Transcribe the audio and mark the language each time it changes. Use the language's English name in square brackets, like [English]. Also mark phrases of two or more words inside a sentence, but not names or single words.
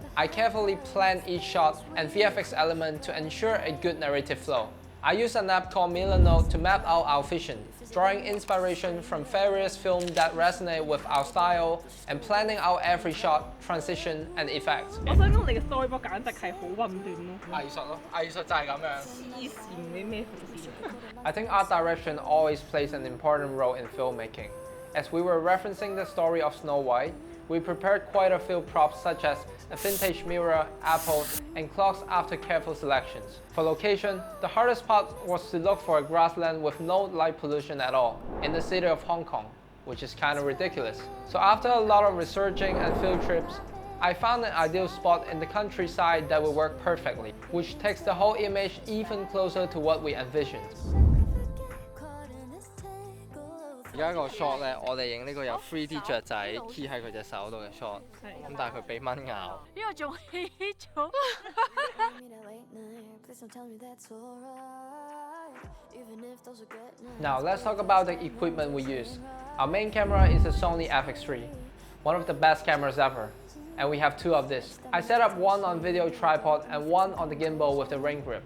[English] I carefully planned each shot and VFX element to ensure a good narrative flow. I used an app called Milanote to map out our vision, drawing inspiration from various films that resonate with our style and planning out every shot, transition, and effects. [Cantonese] 我想講你嘅 storyboard 簡直係好混亂咯。藝術咯，藝術就係咁樣。黐線你咩回事？ [English] I think art direction always plays an important role in filmmaking. As we were referencing the story of Snow White, we prepared quite a few props such as a vintage mirror, apples, and clocks after careful selections. For location, the hardest part was to look for a grassland with no light pollution at all in the city of Hong Kong, which is kind of ridiculous. So after a lot of researching and field trips, I found an ideal spot in the countryside that would work perfectly, which takes the whole image even closer to what we envisioned. [Cantonese] 而家個 shot 咧，我哋影呢個有 3D 雀仔 key 喺佢隻手度嘅 shot， 咁但係佢俾蚊咬。呢個仲起咗。 [English] Now let's talk about the equipment we use. Our main camera is a Sony FX3, one of the best cameras ever, and we have 2 of this. I set up one on video tripod and one on the gimbal with the ring grip.